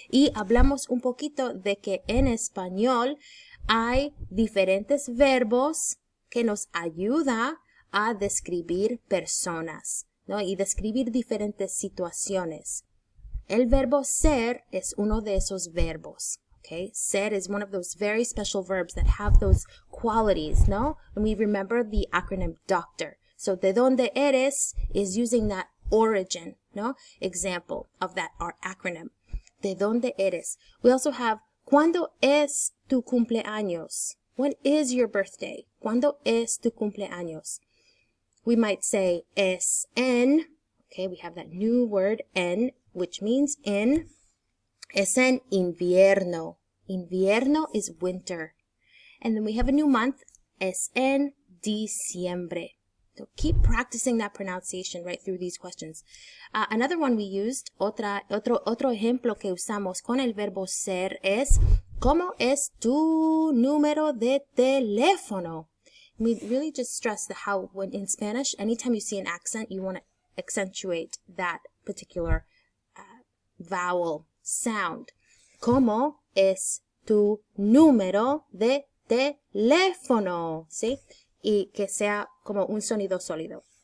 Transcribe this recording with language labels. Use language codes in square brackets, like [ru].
[es] Y hablamos un poquito de que en español hay diferentes verbos que nos ayudan a describir personas, ¿no? Y describir diferentes situaciones. El verbo ser es uno de esos verbos. [en] Okay? Ser is one of those very special verbs that have those qualities, no? And we remember the acronym DOCTOR. So, [es] ¿de dónde eres? [en] Is using that origin, no? Example of that, our acronym. [es] ¿De dónde eres? [en] We also have, [es] ¿cuándo es tu cumpleaños? [en] When is your birthday? [es] ¿Cuándo es tu cumpleaños? [en] We might say, [es] es en, [en] okay, we have that new word, en, which means in. [es] Es en invierno. Invierno [en] is winter. And then we have a new month. [es] Es en diciembre. [en] So keep practicing that pronunciation right through these questions. Another one we used, [es] otro ejemplo que usamos con el verbo ser es, ¿cómo es tu número de teléfono? [en] We really just stress the how when in Spanish, anytime you see an accent, you want to accentuate that particular vowel sound. [es] ¿Cómo es tu número de teléfono? ¿Sí? Y que sea como un sonido sólido.